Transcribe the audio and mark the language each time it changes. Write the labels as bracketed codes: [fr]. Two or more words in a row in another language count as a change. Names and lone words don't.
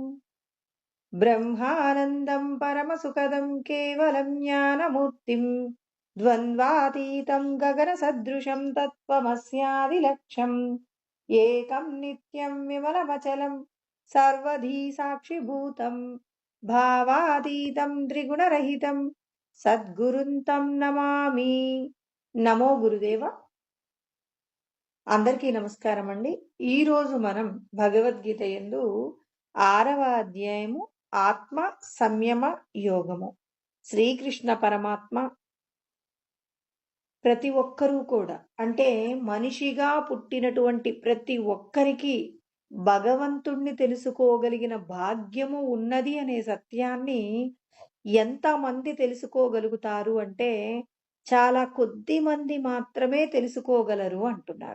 [sa] ब्रह्मानन्दं परमसुखदं केवलं ज्ञानमूर्तिं द्वन्द्वातीतं गगनसदृशं तत्त्वमस्यादिलक्ष्यम् एकं नित्यं विमलमचलं सर्वधी साक्षिभूतं भावातीतं त्रिगुणरहितं सद्गुरुं तं नमामि। [te] నమో గురుదేవ. అందరికీ నమస్కారం అండి. ఈరోజు మనం భగవద్గీత యందు 6వ అధ్యాయము ఆత్మ సంయమ యోగము. శ్రీకృష్ణ పరమాత్మ ప్రతి ఒక్కరూ కూడా, అంటే మనిషిగా పుట్టినటువంటి ప్రతి ఒక్కరికి భగవంతుణ్ణి తెలుసుకోగలిగిన భాగ్యము ఉన్నది అనే సత్యాన్ని ఎంతమంది తెలుసుకోగలుగుతారు అంటే చాలా కొద్ది మంది మాత్రమే తెలుసుకోగలరు అంటున్నారు.